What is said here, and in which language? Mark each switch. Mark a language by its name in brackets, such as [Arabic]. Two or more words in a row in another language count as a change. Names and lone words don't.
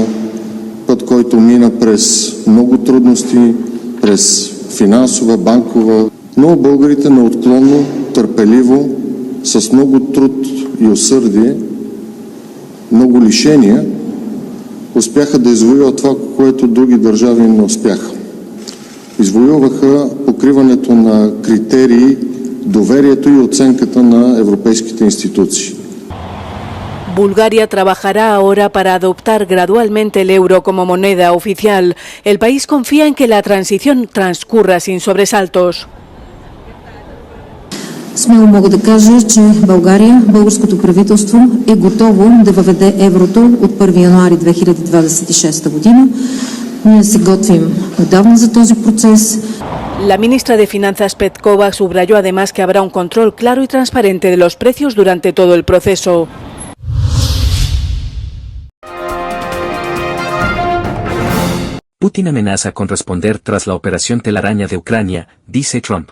[Bulgarian] Път, който мина през много трудности, през финансова, банкова, но българите неотклонно, търпеливо, с много труд и усърдие, много лишения, успяха да извоюват това, което други държави не успяха. Извоюваха покриването на критерии, доверието и оценката на европейските институции. [Spanish] Bulgaria trabajará ahora para adoptar gradualmente el euro como moneda oficial. El país confía en que la transición transcurra sin sobresaltos. [Bulgarian] Смело мога да кажа, че България, българското правителство е готово да въведе еврото от 1 януари 2026 година. Ние се готвим отдавна за този процес. [Spanish] La ministra de Finanzas Petkova subrayó además que habrá un control claro y transparente de los precios durante todo el proceso. Putin amenaza con responder tras la operación telaraña de Ucrania, dice Trump.